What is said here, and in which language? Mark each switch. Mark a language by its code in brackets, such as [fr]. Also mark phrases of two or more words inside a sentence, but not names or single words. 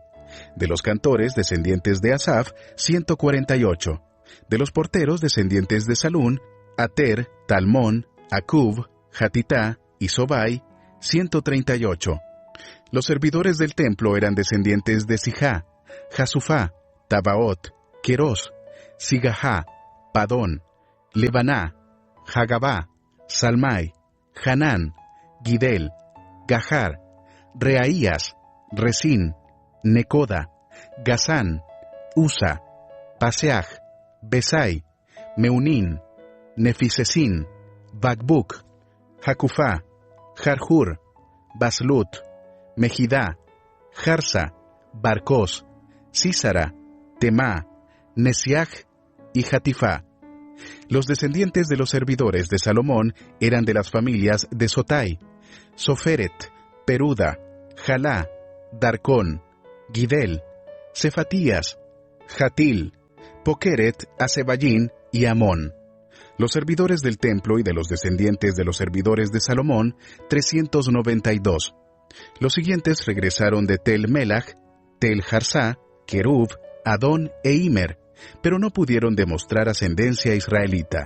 [es] De los cantores descendientes de Asaf, 148. De los porteros descendientes de Salún, Ater, Talmón, Acub, Hatitá y Sobai, 138. Los servidores del templo eran descendientes de Sijá, Jasufá, Tabaot, Querós, Sigahá, Padón, Lebaná, Hagabá, Salmai, Hanán, Gidel, Gahar, Reaías, Resín, Necoda, Gazán, Usa, Paseaj, Besai, Meunín, Nefisesín, Bagbuk, Jacufá, Jarjur, Baslut, Mejidá, Jarsa, Barcos, Sísara, Temá, Nesiaj y Hatifá. Los descendientes de los servidores de Salomón eran de las familias de Sotai, Soferet, Peruda, Jalá, Darcón, Gidel, Cefatías, Jatil, Pokeret, Asebayín y Amón. Los servidores del templo y de los descendientes de los servidores de Salomón, 392. Los siguientes regresaron de Tel Melach, Tel Jarsá, Kerub, Adón e Imer, pero no pudieron demostrar ascendencia israelita.